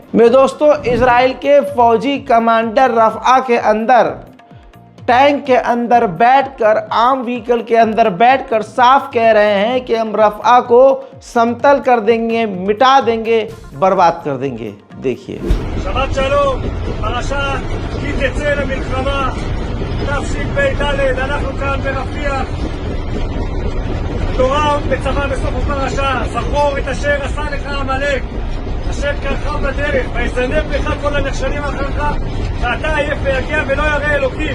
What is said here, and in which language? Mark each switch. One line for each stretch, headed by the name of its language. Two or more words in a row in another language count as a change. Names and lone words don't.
Hindi: मेरे दोस्तों, इजराइल के फौजी कमांडर रफ़ा के अंदर, टैंक के अंदर बैठकर, आम व्हीकल के अंदर बैठकर साफ कह रहे हैं कि हम रफ़ा को समतल कर देंगे, मिटा देंगे, बर्बाद कर देंगे। देखिए,
Hebrew: שבת שלום, פרשת כי תצא למלחמה, תשפ"ד, אנחנו כאן ברפיח. התורה מצווה בסוף הפרשה, זכור את אשר עשה לך עמלק, אשר קרך בדרך, ויזנב לך כל הנחשלים אחריך, ואתה עייף ויגיע ולא ירא אלוקים.